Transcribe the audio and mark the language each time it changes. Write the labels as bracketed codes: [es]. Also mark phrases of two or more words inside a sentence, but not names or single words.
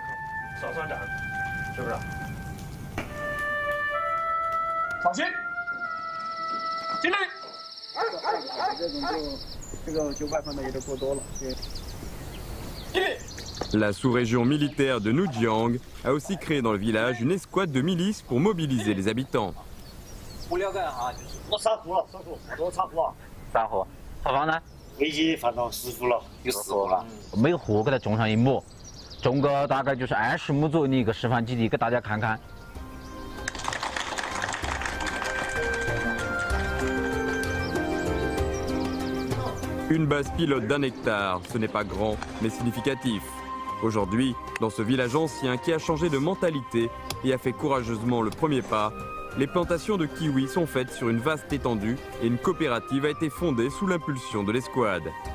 [fr] La sous-région militaire de Nujiang a aussi créé dans le village une escouade de milices pour mobiliser les habitants. [zh] 3 户，炒房呢？已经放到10户了，有4户了。每户给它种上1亩，种个大概就是20亩左右的一个示范基地，给大家看看。 [fr] Une base pilote d'1 hectare, ce n'est pas grand, mais significatif. Aujourd'hui, dans ce village ancien qui a changé de mentalité et a fait courageusement le premier pas, les plantations de kiwis sont faites sur une vaste étendue et une coopérative a été fondée sous l'impulsion de l'escouade.